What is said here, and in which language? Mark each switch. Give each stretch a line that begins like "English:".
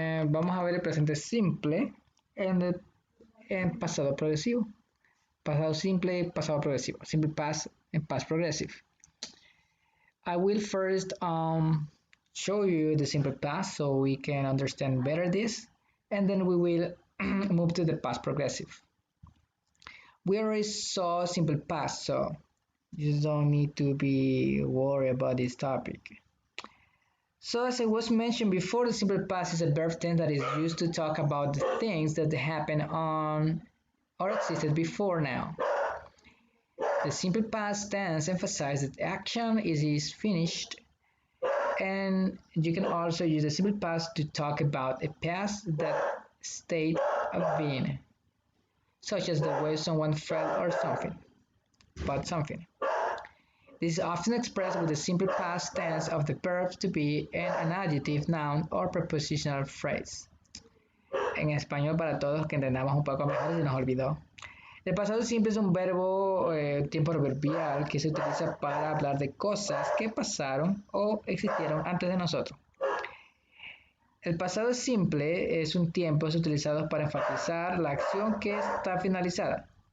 Spanish: Vamos a ver el presente simple en pasado progresivo. Pasado simple y pasado progresivo.
English: Simple past and past progressive. I will first show you the simple past so we can understand better this, and then we will move to the past progressive. We already saw simple past, so you don't need to be worried about this topic. So as I was mentioned before, the simple past is a verb tense that is used to talk about the things that happen on or existed before now. The simple past tense emphasizes that action is finished, and you can also use the simple past to talk about a past that state of being, such as the way someone felt or something, about something. This is often expressed with the simple past tense of the verb to be and an adjective, noun, or prepositional phrase.
Spanish: En español, para todos que entendamos un poco mejor, se nos olvidó. El pasado simple es un verbo tiempo proverbial que se utiliza para hablar de cosas que pasaron o existieron antes de nosotros. El pasado simple es un tiempo utilizado para enfatizar la acción que está finalizada.